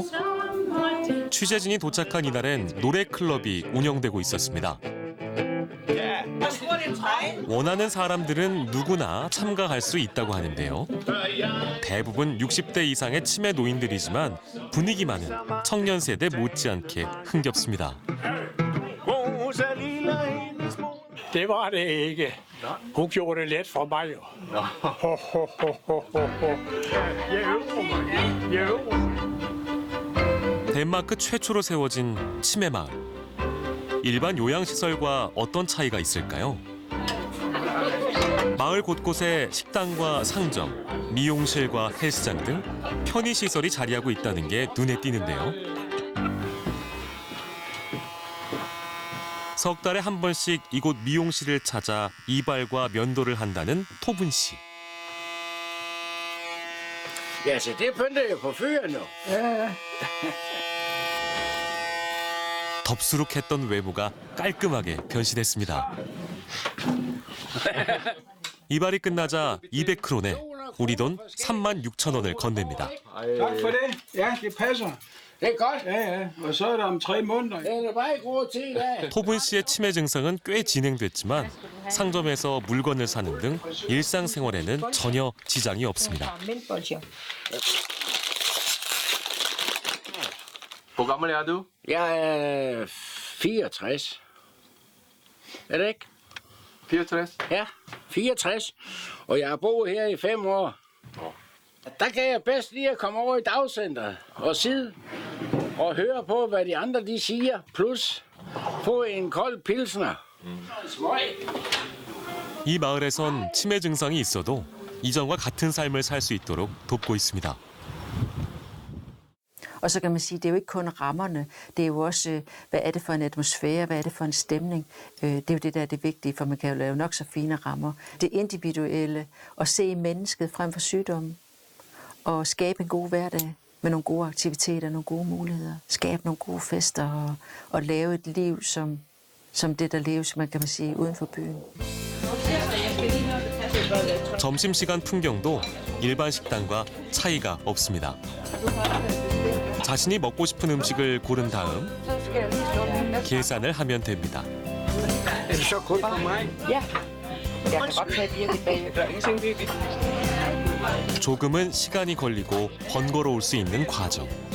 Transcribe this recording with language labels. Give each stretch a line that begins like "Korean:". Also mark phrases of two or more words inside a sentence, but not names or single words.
Korean: 취재진이 도착한 이날엔 노래 클럽이 운영되고 있었습니다. 원하는 사람들은 누구나 참가할 수 있다고 하는데요. 대부분 60대 이상의 치매 노인들이지만 분위기만은 청년 세대 못지않게 흥겹습니다.
Danish: Det var det ikke. Hun gjorde det let for mig jo. Jeg øver mig.
Korean: 덴마크 최초로 세워진 치매 마을. 일반 요양시설과 어떤 차이가 있을까요? 마을 곳곳에 식당과 상점, 미용실과 헬스장 등 편의시설이 자리하고 있다는 게 눈에 띄는데요. 석 달에 한 번씩 이곳 미용실을 찾아 이발과 면도를 한다는 토분 씨.
Danish: Ja, så det pynter jo på fyren nu.
Korean: 덥수룩했던 외모가 깔끔하게 변신했습니다. 이발이 끝나자 200크론에 우리 돈 36,000원을 건넵니다.
Danish: Tak for det. Ja, det passer. Det er godt. Ja. Og så er det om 3 måneder. Det er bare i god tid, ja.
Korean: 토분 씨의 치매 증상은 꽤 진행됐지만 상점에서 물건을 사는 등 일상생활에는 전혀 지장이 없습니다.
Danish: Hvor gammel er du? Jeg er 64. Er det ikke? 64? Ja, 64. Og jeg har boet her i 5 år. Der kan jeg bedst lige at komme over i dagcenteret og sidde og høre på, hvad de andre de siger, plus få en kold pilsner.
Korean: 이 마을에선 치매 증상이 있어도 이전과 같은 삶을 살 수 있도록 돕고 있습니다.
Danish: Og så kan man sige, det er jo ikke kun rammerne, det er jo også, hvad er det for en atmosfære, hvad er det for en stemning. Det er jo det, der er det vigtige, for man kan jo lave nok så fine rammer. Det individuelle, at se mennesket frem for sygdommen, og skabe en god hverdag med nogle gode aktiviteter, nogle gode muligheder. Skabe nogle gode fester og lave et liv, som det, der leves, man kan sige, uden for byen.
Korean: 점심시간 풍경도 일반 식당과 차이가 없습니다. 자신이 먹고 싶은 음식을 고른 다음 계산을 하면 됩니다. 조금은 시간이 걸리고 번거로울 수 있는 과정.